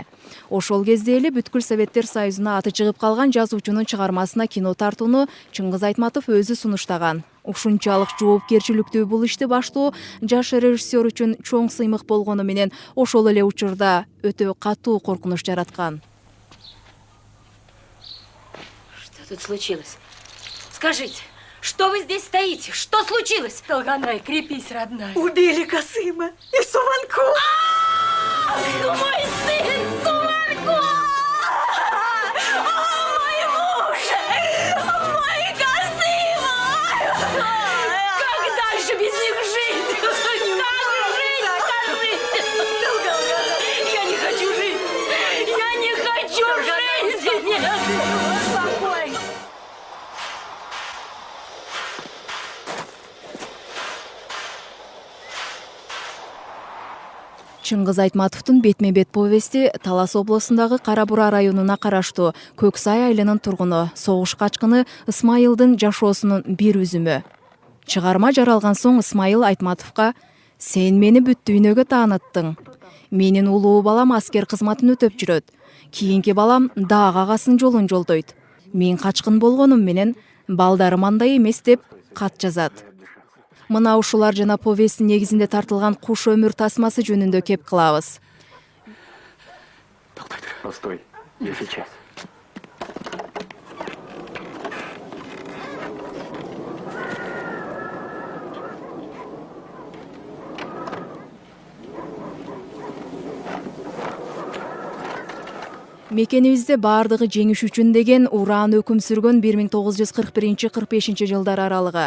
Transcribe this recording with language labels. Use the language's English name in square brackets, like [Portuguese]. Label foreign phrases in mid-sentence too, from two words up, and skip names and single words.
[Kyrgyz] Ошол кезде эле бүткүл Советтер Союзуна аты чыгып калган жазуучунун чыгармасына кино тартууну Чыңгыз Айтматов өзү сунуштаган. Ушунчалык жоопкерчиликтүү бул ишти баштоо жаш режиссер үчүн чоң сыймык болгону менен ошол эле учурда өтө катуу коркунуч жараткан. [Russian] Что тут случилось? Скажите, что вы здесь стоите? Что случилось? Долганай, крепись, родная. Убили Касыма и Суванку. Мой сын Суванку! Мой муж! Мой Касыма! Как дальше без них жить? Как жить? Скажите! Я не хочу жить! Я не хочу жить! Нет! Успокойся! [Kyrgyz] Чыңгыз Айтматовдун бетме-бет повести Талас областындагы Кара-Бура районуна караштуу Көксай айылынын тургуну, согуш качкыны Ысмайылдын жашоосунун бир үзүмү. Чыгарма жаралган соң Ысмайыл Айтматовго «Сен мени бүт дүйнөгө тааныттың. Менин улуу балам аскер кызматын өтөп жүрөт. Кийинки балам даак агасын жолун жолдойт. Мен качкын болгонум менен балдарым андай эмес» деп кат жазат. Мына ушулар жана повесттин негизинде тартылган Куш өмүр тасмасы жөнүндө кеп кылабыз. [Russian] Постой, я сейчас. [Kyrgyz] Мекенибизде бардыгы жеңиш үчүн деген ураан өкүм сүргөн 1941-45 жылдар аралыгы.